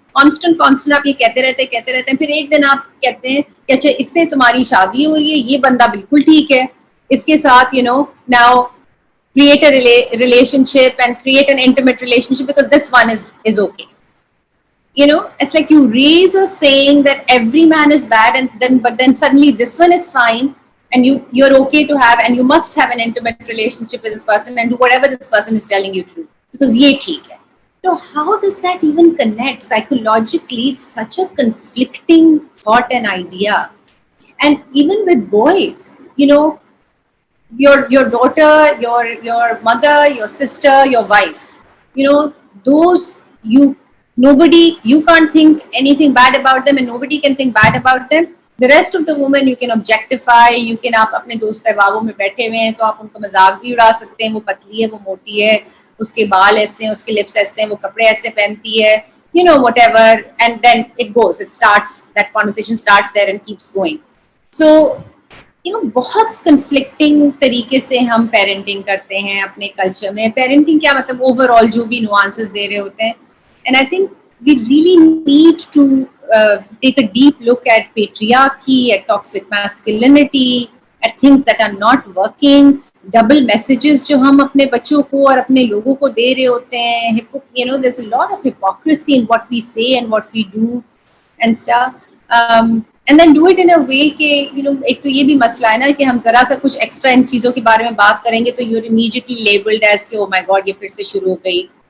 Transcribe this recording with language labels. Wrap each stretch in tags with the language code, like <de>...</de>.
<ur>constant آپ یہ کہتے رہتے ہیں, پھر ایک دن آپ کہتے ہیں کہ اچھا اس سے تمہاری شادی ہو رہی ہے, یہ بندہ بالکل ٹھیک ہے, اس کے ساتھ</ur> <en>now create a relationship and create an intimate relationship because this one is okay. It's like you raise a saying that every man is bad, and but then suddenly this one is fine, and you're okay to have, and you must have an intimate relationship with this person and do whatever this person is telling you to do because</en> <ur>ye theek hai.</ur> <en>So how does that even connect psychologically? It's such a conflicting thought and idea. And even with boys, your daughter, your mother, your sister, your wife, those you can't think anything bad about them, and nobody can think bad about them. The rest of the women you can</en> <ur>objectify, you can آپ اپنے دوست احبابوں میں بیٹھے ہوئے ہیں تو آپ ان کا مذاق بھی اڑا سکتے ہیں, وہ پتلی ہے, وہ موٹی ہے, اس کے بال ایسے ہیں, اس کے لپس ایسے ہیں, وہ کپڑے ایسے پہنتی ہے,</ur> <en>whatever, and then it goes, that conversation starts there and keeps going.</en> <ur>So بہت کنفلکٹنگ طریقے سے ہم پیرنٹنگ کرتے ہیں اپنے کلچر میں. پیرنٹنگ کیا مطلب اوور آل جو بھی نوانسز دے رہے ہوتے ہیں,</ur> <en>and I think we really need to take a deep look at patriarchy, at toxic masculinity, at things that are not working, double messages</en> <ur>جو ہم اپنے بچوں کو اور اپنے لوگوں کو دے رہے ہوتے ہیں.</ur> <en>There's a lot of hypocrisy in what we say and what we do and stuff. And then do it in a way</en> <ur>کہ ایک تو یہ بھی مسئلہ ہے نا کہ ہم ذرا سا کچھ ایکسٹرا ان چیزوں کے بارے میں بات کریں گے تو</ur> <en>you're immediately labeled as</en> <ur>کہ</ur> <en>oh my god</en> <ur>یہ پھر سے شروع ہو گئی.</ur>